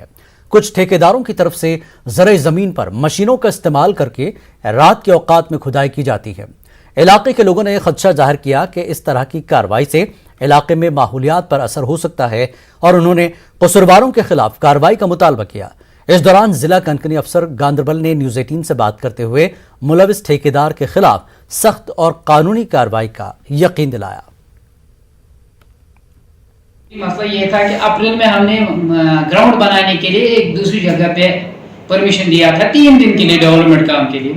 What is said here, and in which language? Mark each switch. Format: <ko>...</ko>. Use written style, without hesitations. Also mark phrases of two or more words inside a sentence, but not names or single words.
<ur>کچھ ٹھیکیداروں کی طرف سے زرعی زمین پر مشینوں کا استعمال کر کے رات کے اوقات میں کھدائی کی جاتی ہے. علاقے کے لوگوں نے خدشہ ظاہر کیا کہ اس طرح کی کارروائی سے علاقے میں ماحولیات پر اثر ہو سکتا ہے اور انہوں نے قصورواروں کے خلاف کارروائی کا مطالبہ کیا. اس دوران ضلع کنکنی افسر گاندربل نے نیوز 18 سے بات کرتے ہوئے ملوث ٹھیکیدار کے خلاف سخت اور قانونی کارروائی کا یقین دلایا. مسئلہ یہ تھا کہ اپریل میں ہم نے گراؤنڈ بنانے کے لیے ایک دوسری جگہ پہ پرمیشن دیا تھا 3 دن کے لیے ڈیولپمنٹ کام کے لیے.</ur>